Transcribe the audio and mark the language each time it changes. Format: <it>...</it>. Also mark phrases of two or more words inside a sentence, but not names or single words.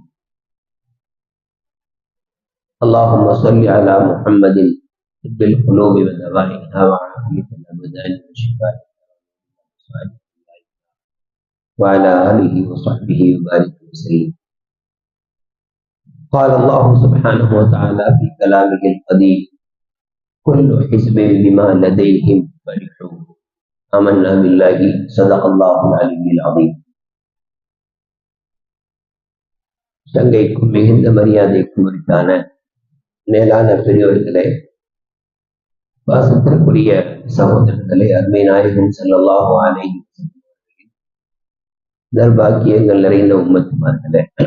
<ar>اللهم صل على محمد طب القلوب ودوائها وعافية الأبدان وشفائها وعلى آله وصحبه وبارك وسلم. قال الله سبحانه وتعالى في كلامه القديم: كل حزب بما لديهم فرحون آمنا بالله صدق الله العلي العظيم.</ar> <ta>சங்கைக்கும் மிகுந்த மரியாதைக்கும் உரித்தான மேலான பெரியவர்களே, வாசத்திற்குரிய சகோதரர்களே, அருமை நாயகம்</ta> <ar>صلى الله عليه وسلم</ar> <ta>நற்பாக்கியங்கள் நிறைந்த உம்மத்துமார்களே,</ta>